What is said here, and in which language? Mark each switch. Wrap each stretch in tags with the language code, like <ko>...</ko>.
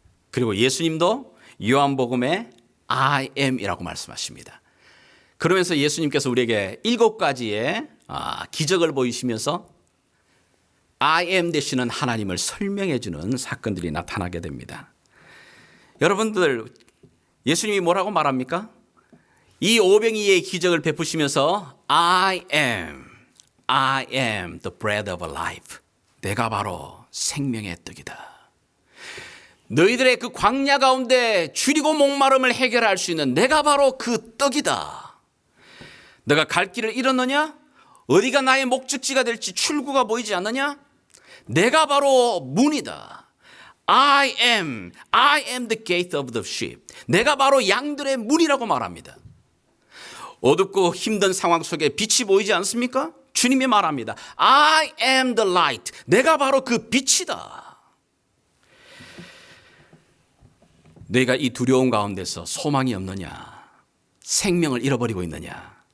<ko>그리고 예수님도 요한복음에 I am이라고 말씀하십니다. 그러면서 예수님께서 우리에게 7가지의 기적을 보이시면서 I am 되시는 하나님을 설명해 주는 사건들이 나타나게 됩니다. 여러분들, 예수님이 뭐라고 말합니까? 이 오병이의 기적을 베푸시면서</ko> <en>I am the bread of life.</en> <ko>내가 바로 생명의 떡이다. 너희들의 그 광야 가운데 줄이고 목마름을 해결할 수 있는 내가 바로 그 떡이다. 너가 갈 길을 잃었느냐? 어디가 나의 목적지가 될지 출구가 보이지 않느냐? 내가 바로 문이다.</ko> <en>I am the gate of the sheep.</en> <ko>내가 바로 양들의 문이라고 말합니다. 어둡고 힘든 상황 속에 빛이 보이지 않습니까? 주님이 말합니다.</ko> <en>I am the light.</en> <ko>내가 바로 그 빛이다. 너희가 이 두려움 가운데서 소망이 없느냐? 생명을 잃어버리고 있느냐?</ko>